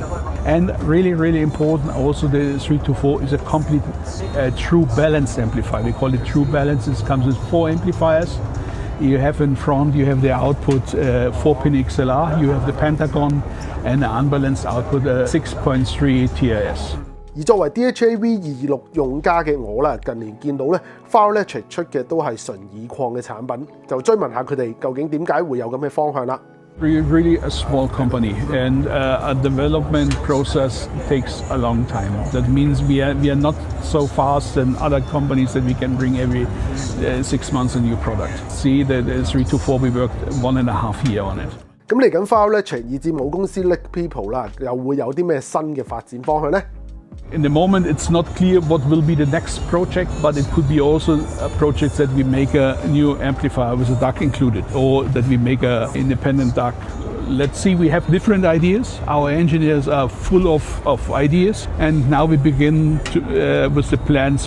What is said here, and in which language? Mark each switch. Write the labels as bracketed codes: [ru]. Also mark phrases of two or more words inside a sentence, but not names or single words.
[en] And really important, also the 324 is a complete true balance amplifier. We call it true balance. It comes with 4 amplifiers. You have in front, you have the output 4-pin XLR, you have the Pentagon, and the unbalanced output 6.3 TRS. [yue] 而作為 DHAV226 用家嘅我啦，近年見到咧 Far Electric 出嘅都係純鋰礦嘅產品，就追問下佢哋究竟點解會有咁嘅方向啦。 [en] We're really a small company, and a development process takes a long time. That means we are not so fast than other companies that we can bring every 6 months a new product. See, the 324 we worked 1.5 years on it. [yue] 咁嚟緊 Far Electric 以至母公司 Lake People 啦，又會有啲咩新嘅發展方向呢？ [en] In the moment, it's not clear what will be the next project, but it could be also a project that we make a new amplifier with a DAC included, or that we make an independent DAC. Let's see, we have different ideas. Our engineers are full of ideas, and now we begin with the plans.